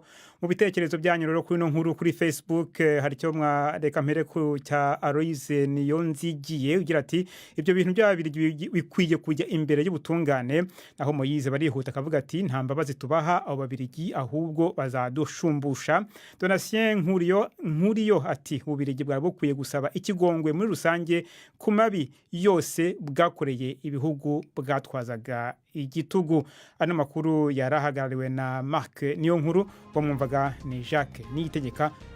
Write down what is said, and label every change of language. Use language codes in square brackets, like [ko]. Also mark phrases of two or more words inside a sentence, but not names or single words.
[rn] mu bitekerezo byanyu rero kuri no nkuru kuri Facebook hari cyo mwareka mpere ku cya Aloise Niyonzigiye ugira ati ibyo bintu by'Ababirigi bikwiye kujya imbere y'ubutungane. naho Moyize barihuta akavuga ati nta mbabazi tubaha abo Babirigi ahubwo bazadushumbusha. Donatien Nkuriyo ati Ububirigi bwari bukwiye gusaba ikigongwe muri rusange ku mabi yose bwakoreye ibihugu bwatwazaga igitugu. ano makuru yarahagarariwe na Mark Niyonkuru bamwumvaga ni Jacques Niyitegeka.